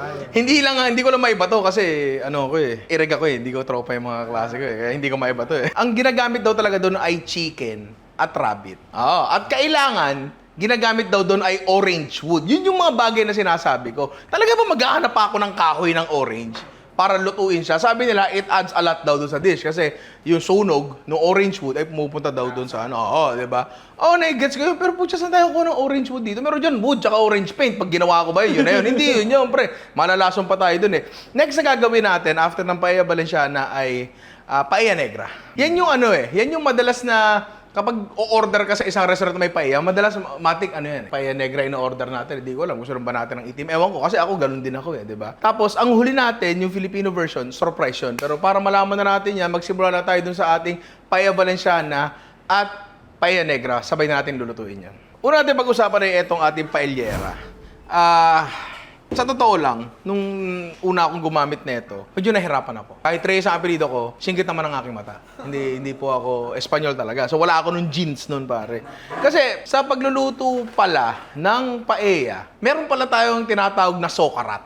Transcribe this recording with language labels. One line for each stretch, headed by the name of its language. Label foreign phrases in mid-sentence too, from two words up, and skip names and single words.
Filipino: Hindi ko lang maibato kasi ireg ako hindi ko tropa yung mga klase ko kaya hindi ko maibato Ang ginagamit daw talaga doon ay chicken at rabbit. At kailangan, ginagamit daw doon ay
English: orange wood.
Filipino: Yun yung mga bagay na sinasabi ko. Talaga ba maghahanap pa ako ng kahoy ng orange para lutuin siya? Sabi nila,
English: it adds a lot
Filipino: daw doon sa dish kasi yung sunog ng
English: orange wood
Filipino: ay pumupunta daw doon sa di ba? Na-gets ko yun. Pero putya, saan tayo ko ng
English: orange wood
Filipino: dito? Meron dyan wood tsaka
English: orange paint.
Filipino: Pag ginawa ko ba yun na yun? Hindi yun, pre. Malalason pa tayo doon Next na gagawin natin after ng paella Valenciana ay paella negra. Yan yung yan yung madalas na kapag o-order ka sa isang restaurant na may paella, madalas matik paella negra ino-order natin. Hindi ko alam, gusto rin ba natin ng itim? Ewan ko, kasi ako ganun din ako di ba? Tapos, ang huli natin, yung
English: Filipino version,
Filipino: surprise yun. Pero para malaman na natin yan, magsimula na tayo dun sa ating paella Valenciana at paella negra. Sabay na natin lulutuin yan. Una natin pag-usapan ay itong ating paellera. Sa totoo lang, nung una akong gumamit nito, medyo nahirapan ako. Kahit Reyes ang apelido ko, singgit naman ang aking mata. Hindi po ako Espanyol talaga. So wala ako nung genes nun, pare. Kasi sa pagluluto pala ng paella, meron pala tayong tinatawag na sokarat.